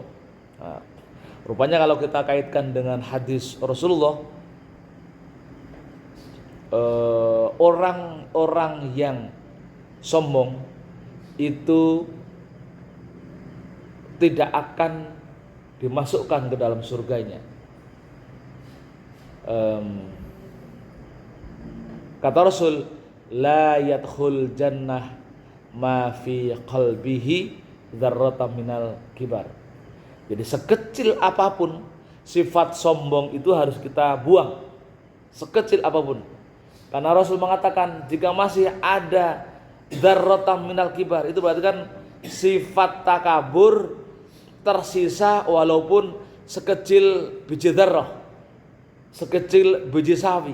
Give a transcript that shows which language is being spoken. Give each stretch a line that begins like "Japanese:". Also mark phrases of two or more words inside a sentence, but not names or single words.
Indonesian: Nah, rupanya kalau kita kaitkan dengan hadis Rasulullah, orang-orang yang sombong itu tidak akan dimasukkan ke dalam surganya. Kata Rasul,
Arabic: لا يدخل جنة ما في قلبه ذرة من الكبر.
Indonesian: Jadi sekecil apapun sifat sombong itu harus kita buang, sekecil apapun. Karena Rasul mengatakan jika masih ada
Arabic: ذرة من الكبر,
Indonesian: itu berarti kan sifat takabur tersisa walaupun sekecil biji dzarrah, sekecil biji sawi.